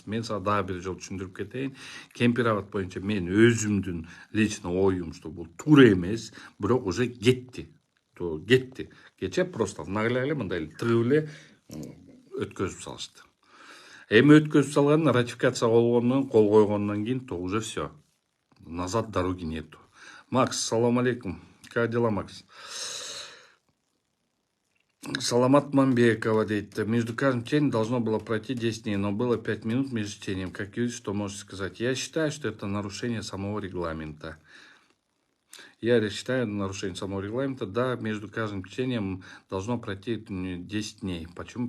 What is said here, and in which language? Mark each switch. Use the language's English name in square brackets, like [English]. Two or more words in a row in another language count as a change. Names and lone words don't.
[Kyrgyz] Мен сага дагы бир жолу түшүндүрүп кетейин. Кемпират боюнча мен өзүмдүн лично оюм, что бул туура эмес, бирок уже кетти. Кече [Russian] просто наглядно [Kyrgyz] эле мындай тыгып эле өткөзүп салышты. Эми өткөзүп салган ратификация болгондон, кол койгондон кийин [Russian] то уже все. Назад дороги нету. Макс, [Kyrgyz] салам алейкум. [Russian] Как дела, Макс? [Kyrgyz] Саламат Мамбекова дейт. [Russian] Между каждым чтением должно было пройти 10 дней, но было 5 минут между чтением. Как юрист, что можете сказать? Я считаю, что это нарушение самого регламента. Да, между каждым чтением должно пройти 10 дней. Почему?